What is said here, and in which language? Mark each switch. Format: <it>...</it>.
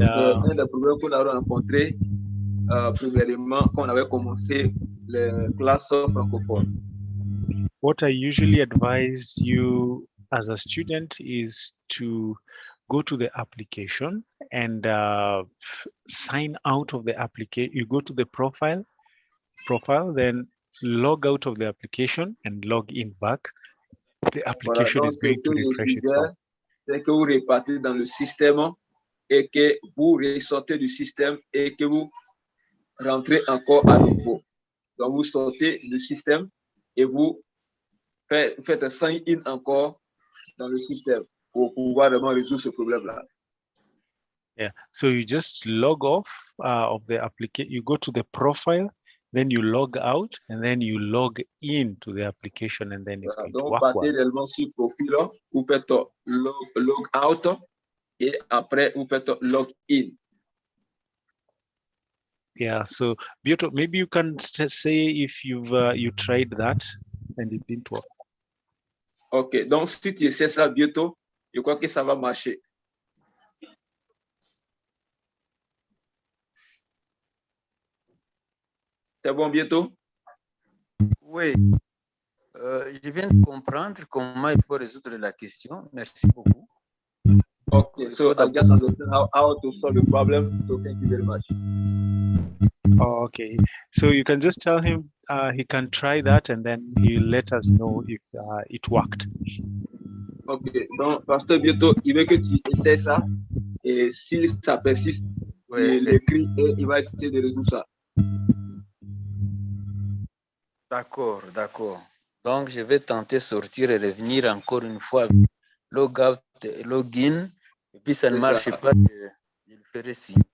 <fr>c'est un des problèmes qu'on a rencontré premièrement quand on avait commencé les classes francophones.</fr> <en>What I usually advise you as a student is to go to the application and sign out of the application. You go to the profile, then log out of the application and log in back. The application is going to refresh itself.</en> <fr>C'est que vous repartez dans le système et que vous ressortez du système et que vous rentrez encore à nouveau. Donc, vous sortez du système et vous faites un sign in encore dans le système pour pouvoir vraiment résoudre ce problème-là.</fr> <en>Yeah, so you just log off of the application. You go to the profile, then you log out, and then you log in to the application, and then it's going to work well.</en> <fr>Donc, partez réellement sur le profil, vous faites log out et après vous faites log in.</fr> <en>Yeah, so Bioto, maybe you can say if you tried that and it didn't work.</en> <fr>Ok, donc si tu essaies ça bientôt, je crois que ça va marcher. C'est bon bientôt? Oui, je viens de comprendre comment il faut résoudre la question. Merci beaucoup.</fr> <en>Okay, so I just understand how to solve the problem. So thank you very much. Okay, so you can just tell him he can try that and then he'll let us know if it worked.</en> <fr>Ok, donc Pasteur bientôt, il veut que tu essaies ça et si ça persiste, il écrit et il va essayer de résoudre ça. D'accord, d'accord. Donc je vais tenter sortir et revenir encore une fois, log out et login, et puis ça ne marche pas, je le ferai signe.</fr>